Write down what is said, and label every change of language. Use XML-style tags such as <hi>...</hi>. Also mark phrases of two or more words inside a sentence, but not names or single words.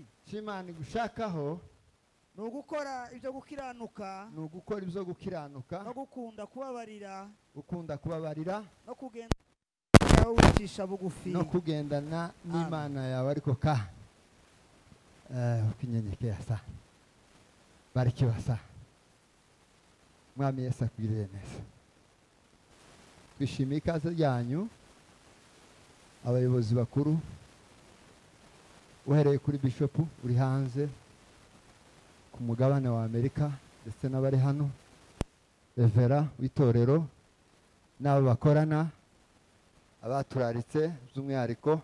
<rw>Imana gushakaho ni ugukora ibyo gukiranuka, ni ugukora ibyo gukiranuka, no gukunda kubabarira, ukunda kubabarira, no kugenda wicisha bugufi, no kugendana n'Imana yawe ariko ukinyenyekea sana.</rw> <sw>Barikiwa sana.</sw> <rw>Mwami Yesu akugirire neza. Twishimiye ikaze ryanyu abayobozi bakuru, uhereye kuri Bishop uri hanze ku mugabane wa Amerika ndetse n'abari hano, Revera w'itorero n'abo bakorana, abaturaritse by'umwihariko.</rw>